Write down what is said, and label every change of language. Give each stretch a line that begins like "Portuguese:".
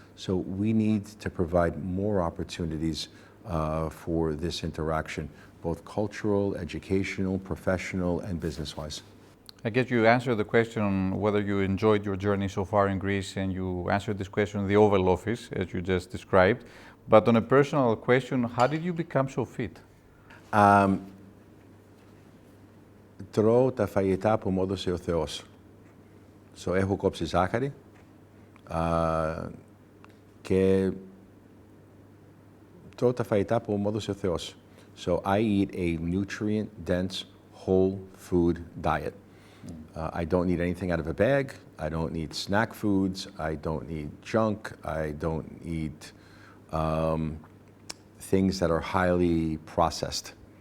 English: So we need to provide more opportunities for this interaction, both cultural, educational, professional, and business-wise. I guess you answered the question on whether you enjoyed your journey so far in Greece, and you answered this question in the Oval Office, as you just described. But on a personal question, how did you become so fit?
Greek: Τρώω τα φαγητά που μου έδωσε ο Θεός. So, έχω κόψει ζάχαρη και τρώω τα φαγητά που μου έδωσε ο Θεός.
English: So I eat a nutrient-dense, whole food diet. I don't need anything out of a bag. I don't need snack foods. I don't need junk. I don't eat things that are highly processed.